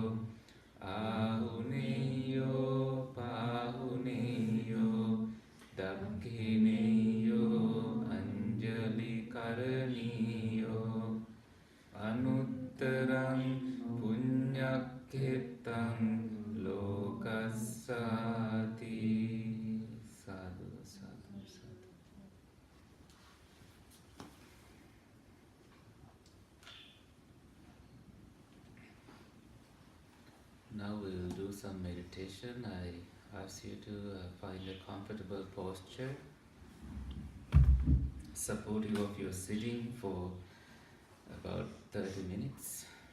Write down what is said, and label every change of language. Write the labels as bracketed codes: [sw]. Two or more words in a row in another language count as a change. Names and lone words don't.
[pi] Ahuneyo Pahuneyo Dakhineyo Anjali Karaniyo Anuttarang Punyakhetang Lokasati. Sadhu, sadhu, sadhu. [en] Now we will do some meditation. I ask you to find a comfortable posture, supportive of your sitting for about 30 minutes.